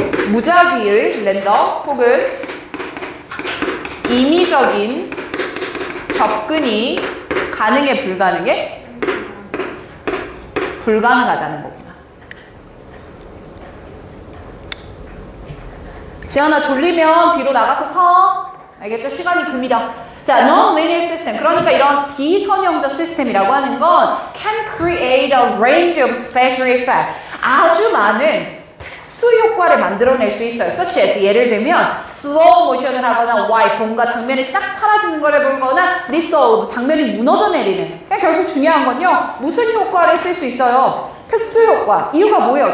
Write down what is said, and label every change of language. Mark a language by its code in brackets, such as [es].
[ko] 무작위의 랜덤 혹은 임의적인 접근이 가능해, 불가능해? 불가능하다는 거구나. 지연아, 졸리면 뒤로 나가서 서. 알겠죠? 시간이 금이다. 자, [en] non-linear system. [ko] 그러니까 이런 비선형적 시스템이라고 하는 건 [en] can create a range of special effects. [ko] 아주 많은 특수 효과를 만들어낼 수 있어요. [en] such as [ko] 예를 들면 slow motion을 하거나 wipe, 뭔가 장면이 싹 사라지는 걸 해보거나 dissolve, 장면이 무너져 내리는. 그러니까 결국 중요한 건요. 무슨 효과를 쓸 수 있어요? 특수 효과. 이유가 뭐예요?